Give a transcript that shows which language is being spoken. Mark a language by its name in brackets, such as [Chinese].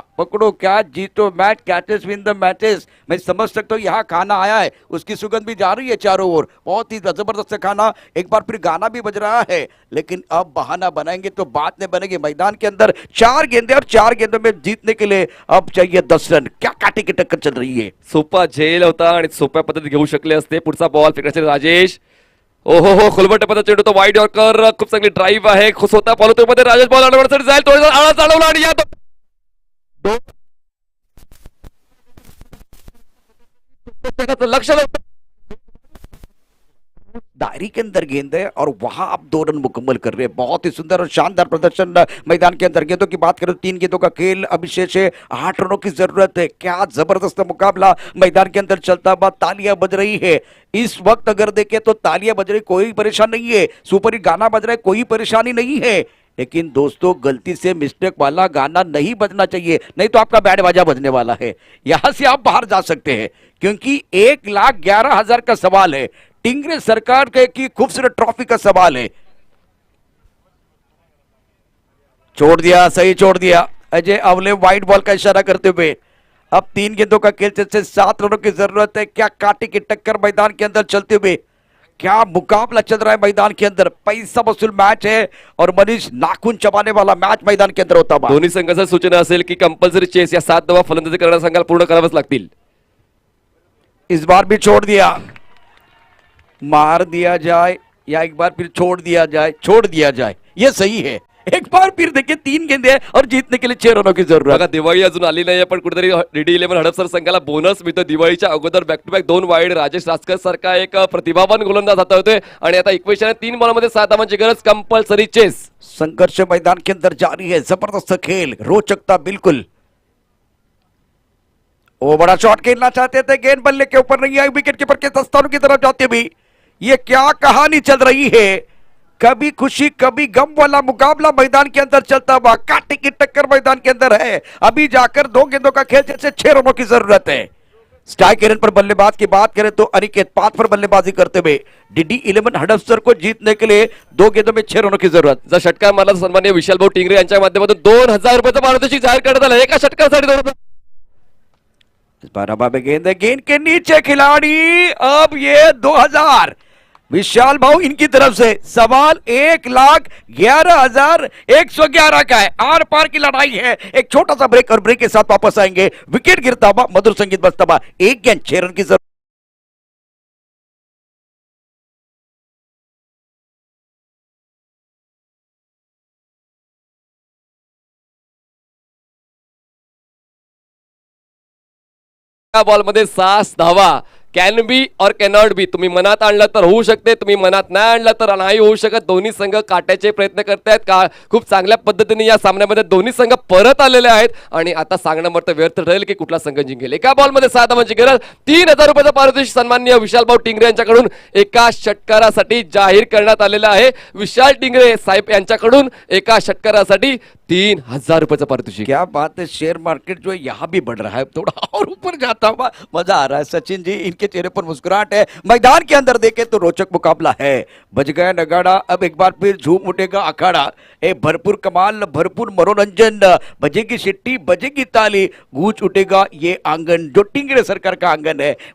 [Hindi] पकड़ो क्या, जीतो match, [English] Catches win the matches. [Hindi] मैं समझ सकता हूँ यहाँ खाना आया है, उसकी सुगंध भी जा रही है चारों ओर. बहुत ही जबरदस्त खाना. एक बार फिर गाना भी बज रहा है, लेकिन अब बहाना बनाएंगे तो बात नहीं बनेगी. मैदान के अंदर 4 गेंदे और 4 गेंदों में जीतने के लिए अब चाहिए 10 रन. क्या कांटे की टक्कर चल रही है. [Marathi] सोपा झेल होता आणि सोप्या पद्धतीत घेऊ शकले असते. पुढचा बॉल फेकण्यासाठी राजेश. ओहो, खुलबट पद्धत चेंडू तो वाईड यॉर्कर. खूप चांगली ड्राईव्ह आहे. स्वतः फॉलो मध्ये राजेश बॉल अडवण्यासाठी जाईल. थोडासा आळा चालवला आणि या लक्ष [Hindi] दायरे के अंदर गेंद है और वहां आप 2 रन मुकम्मल कर रहे हैं. बहुत ही सुंदर और शानदार प्रदर्शन मैदान के अंदर. गेंदों की बात करें तो 3 गेंदों का खेल, अभिषेक है, 8 रनों की जरूरत है. क्या जबरदस्त मुकाबला मैदान के अंदर चलता हुआ. तालियां बज रही है इस वक्त. अगर देखें तो तालियां बज रही, कोई परेशान नहीं है. सुपर हिट गाना बज रहा है, कोई परेशानी नहीं है. लेकिन दोस्तों गलती से मिस्टेक वाला गाना नहीं बजना चाहिए, नहीं तो आपका बैंड बाजा बजने वाला है। यहां से आप बाहर जा सकते हैं क्योंकि 1,11,000 का सवाल है, टिंगरे सरकार के की खूबसूरत ट्रॉफी का सवाल है। छोड़ दिया, सही छोड़ दिया। अजय अवले व्हाइट बॉल का इशारा करते हुए, अब 3 गेंदों का खेल से 7 रनों की जरूरत है। क्या कांटे की टक्कर मैदान के अंदर चलते हुए, क्या मुकाबला चल रहा है मैदान के अंदर, पैसा वसूल मैच है और मनीष नाखून चबाने वाला मैच मैदान के अंदर होता है। [Marathi] दोन्ही संघाच्या सूचना असेल की कंपल्सरी चेस या 7 धावा फलंदाजी करणाऱ्या संघाला पूर्ण कराव्याच लागतील। [Hindi] इस बार भी छोड़ दिया, मार दिया जाए या एक बार फिर छोड़ दिया जाए, छोड़ दिया जाए, ये सही है। एक बार फिर देखिए 3 गेंदे हैं और जीतने के लिए 6 रनों की जरूरत। [Marathi] बघा दिवाळी अजून आली नाही, पण कुठेतरी DD11 हडपसर संघाला बोनस मिळतो। दिवाळीच्या अगोदर back to back 2 wide Rajesh Raskar सारखा एक प्रतिभावान गोलंदाज आता होतोय आणि आता इक्वेशन 3 बॉलमध्ये 7 धावांची गरज, कंपल्सरी चेस। [Hindi] संघर्ष मैदान के अंदर जारी है, जबरदस्त खेल, रोचकता बिल्कुल। वो बड़ा शॉट खेलना चाहते थे, गेंद बल्ले के ऊपर नहीं आई, विकेट कीपर के दस्तानों की तरफ जाते भी। ये क्या कहानी चल रही है, कभी खुशी कभी गम वाला मुकाबला मैदान के अंदर चलता हुआ, कांटे की टक्कर मैदान के अंदर है। अभी जाकर 2 गेंदों का खेल जैसे 6 रनों की जरूरत है। स्ट्राइक रेट पर बल्लेबाज की बात करें तो अनिकेत 5 पर बल्लेबाजी करते हुए DD11 हडपसर को जीतने के लिए 2 गेंदों में 6 रनों की जरूरत। [Marathi] जर षटकार मारला तर सन्माननीय विशाल भाऊ टिंगरे यांच्या माध्यमातून 2000 रुपयाचा पारितोषिक जाहीर करण्यात आलं। एका षटकासाठी 2 रुपये। [Hindi] इस बार हवा में गेंद है, गेंद के नीचे खिलाड़ी, अब ये 2000 विशाल भाऊ इनकी तरफ से। सवाल 1,11,111 का है, आर पार की लड़ाई है। एक छोटा सा ब्रेक और ब्रेक के साथ वापस आएंगे। विकेट गिरता हुआ, मधुर संगीत बजता हुआ, 1 गेंद 6 रन की जरूरत। [Marathi] या बॉलमध्ये 6 धावा, [English] can be [Marathi] और [English] Cannot be. [Marathi] तुम्ही मनात आणलं तर होऊ शकते, तुम्ही मनात नाही आणलं तर नाही होऊ शकत। दोन्ही संघ काट्याचे प्रयत्न करतायत का खूप चांगल्या पद्धतीने या सामन्यामध्ये दोन्ही संघ परत आलेले आहेत आणि आता सांगणं मात्र व्यर्थ ठरेल की कुठला संघ जिंकेल। एका बॉलमध्ये 7 धावांची गरज, 3000 रुपयाचा पारितोषिक सन्माननीय विशाल भाऊ टिंगरे यांच्याकडून एका षटकारासाठी जाहीर करण्यात आलेला आहे। विशाल टिंगरे साहेब यांच्याकडून एका षटकारासाठी 3000 रुपयाचा पारितोषिक। [Hindi] क्या बात है, शेयर मार्केट जो है यहाँ भी बढ़ रहा है, थोड़ा और ऊपर जाता हुआ मजा आ रहा है। सचिन जी, इनके चेहरे पर मुस्कुराहट है। मैदान के अंदर देखें तो रोचक मुकाबला है। बज गया नगाड़ा, अब एक बार फिर झूम उठेगा अखाड़ा। भरपूर कमाल, भरपूर मनोरंजन, बजेगी सिट्टी, बजेगी ताली, गूंज उठेगा ये आंगन जो टिंगरे सरकार का आंगन है।